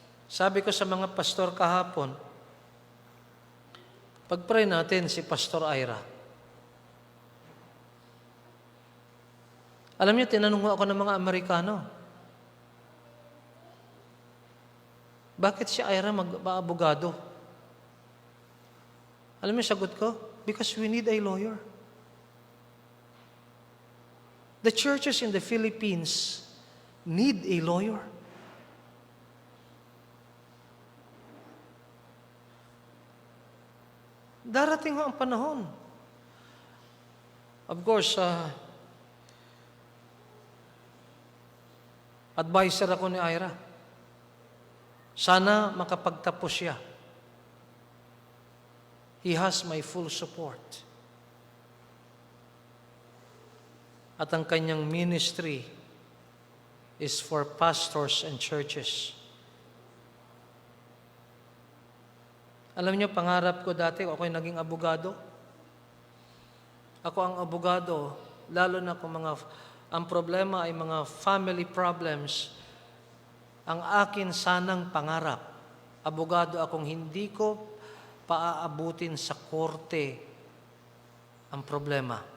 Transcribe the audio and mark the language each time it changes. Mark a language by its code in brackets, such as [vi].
[tl] Sabi ko sa mga pastor kahapon, pag-pray natin si Pastor Ira. Alam niyo, tinanong ako ng mga Amerikano, bakit si Ira mag-abogado? Alam niyo sagot ko? [en] Because we need a lawyer. The churches in the Philippines need a lawyer. [tl] Darating ho ang panahon. Of course, advisor ako ni Ira. Sana makapagtapos siya. [en] He has my full support. [tl] At ang kanyang [en] ministry is for pastors and churches. [tl] Alam niyo, pangarap ko dati, ako'y naging abogado. Ako ang abogado, lalo na kung ang problema ay mga family problems. Ang akin sanang pangarap, abogado akong hindi ko paaabutin sa korte ang problema.